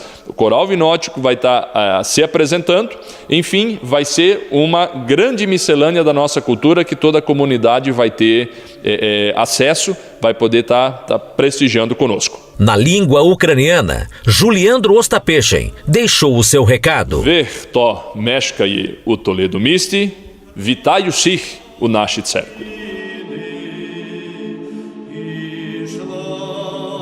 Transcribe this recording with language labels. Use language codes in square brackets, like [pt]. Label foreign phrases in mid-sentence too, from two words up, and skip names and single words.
[pt] O coral vinótico vai estar se apresentando. Enfim, vai ser uma grande miscelânea da nossa cultura que toda a comunidade vai ter acesso, vai poder estar prestigiando conosco. Na língua ucraniana, Juliandro Ostapeshen deixou o seu recado. [uk] Hto mешкає у Толеду місті, вітаю всіх у нашій церкві.